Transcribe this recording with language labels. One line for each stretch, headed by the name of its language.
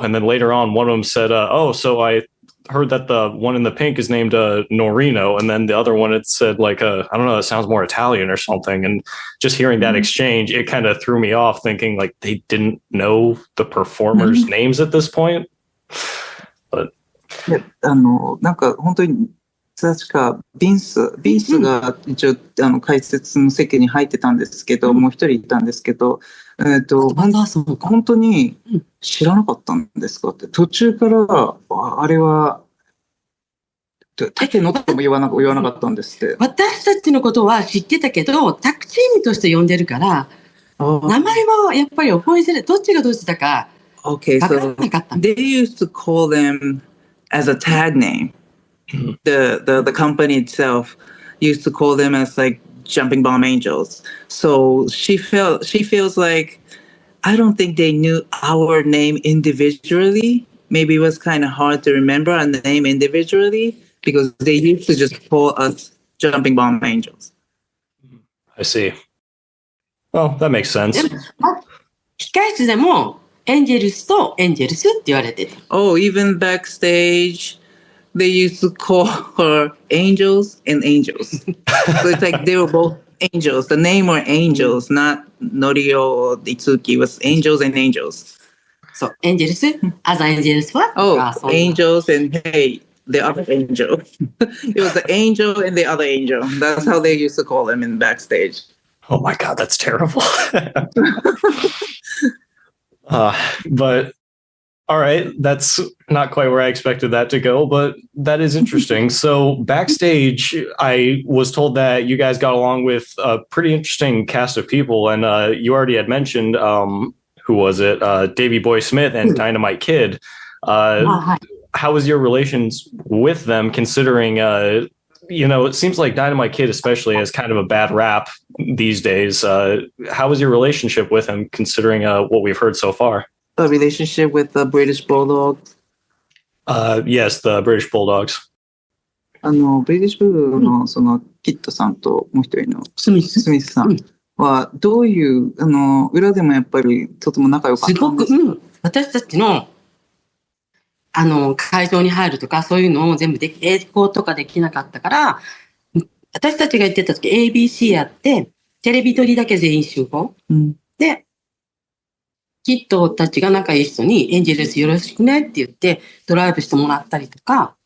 English: And then later on, one of them said, oh, so I heard that the one in the pink is named Norino, and then the other one, it said like I don't know, it sounds more Italian or something. And just hearing that exchange, it kind of threw me off, thinking like they didn't know the performers' names at this point. But
Japanese: なんか本当に確かビンスが一応解説の席に入ってたんですけど、もう一人いたんですけど、本当に知らなかったんですかって、途中からあれは竹野とも言わなかったんですって。私たちのことは知ってたけど、タッグチームとして呼んでるから、名前はやっぱり覚えづらい。どっちがどっちだか分からなかった。
English: They used to call them as a tag name. The company itself used to call them as like Jumping Bomb Angels. So she feels like, I don't think they knew our name individually. Maybe it was kind of hard to remember our name individually because they used to just call us Jumping Bomb Angels. I see. Well, that makes sense.
Japanese: 控室でもエンジェルスとエンジェルスって言われてた。
English: Oh, even backstage, they used to call her Angels and Angels. So it's like they were both angels. The name were Angels, not Noriyo or Itsuki. It was Angels and Angels.
Japanese: そう、エンジェルス、アザエンジェルスは
English: Oh, Angels and hey, the other angel. It was the angel and the other angel. That's how they used to call him in backstage. Oh my God, that's terrible. But all right, that's not quite where I expected that to go, but that is interesting. So backstage, I was told that you guys got along with a pretty interesting cast of people, and you already had mentioned who was it? Davey Boy Smith and Dynamite Kid. How was your relations with them, considering it seems like Dynamite Kid especially has kind of a bad rap these days. How was your relationship with him, considering what we've heard so far? A relationship with the British Bulldogs. Yes, the British Bulldogs.
Japanese: ブリティッシュブルドッグのそのキッドさんともう一人のスミス。スミスさんはどういう裏でもやっぱりとても仲良かったんですすごく、私たちの会場に入るとかそういうのを全部英語とかできなかったから、私たちが言ってた時 ABC やってテレビ撮りだけ全員集合、でキッドたちが仲いい人にエンジェルスよろしくねって言ってドライブしてもらったりとか。